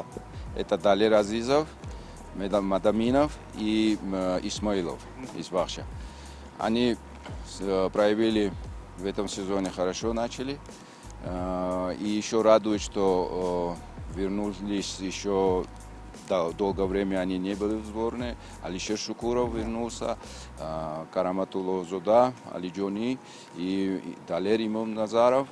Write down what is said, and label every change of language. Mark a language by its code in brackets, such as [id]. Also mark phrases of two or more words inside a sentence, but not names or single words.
[ru] Это Далер Азизов, Мадаминов и Исмаилов из Вахша. Они проявили в этом сезоне хорошо, начали. И еще радует, что вернулись еще долгое время они не были в сборной. Алишер Шукуров вернулся, Караматулло Зода, Али Джони и Далер Имам Назаров.